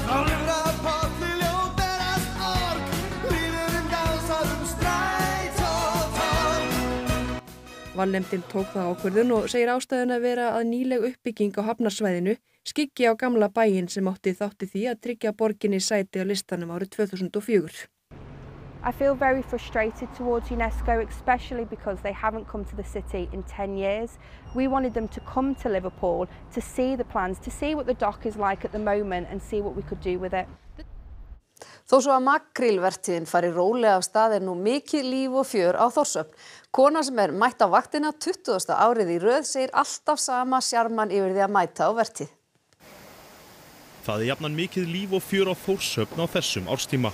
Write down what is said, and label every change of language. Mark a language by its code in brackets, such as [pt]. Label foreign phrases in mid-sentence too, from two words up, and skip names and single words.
[is] Valnefndin tók það ákvörðun og segir ástæðuna vera að nýleg uppbygging á hafnarsvæðinu skyggi á gamla bæinn sem átti þátt í því að tryggja borginni sæti á listanum árið 2004. [en] I feel very frustrated towards UNESCO, especially because they haven't come to the city in 10 years. We wanted them to come to Liverpool to see the plans, to see what the dock is like at the moment and see what we could do with it. [is] Þó svo að makrílvertíðin fari rólega af stað er nú mikið líf og fjör á Þórshöfn. Kona sem er mætt á vaktina 20. árið í röð segir alltaf sama sjarman yfir því að mæta á vertíð. Það jafnan mikið líf og fjör á Þórshöfn á þessum árstíma.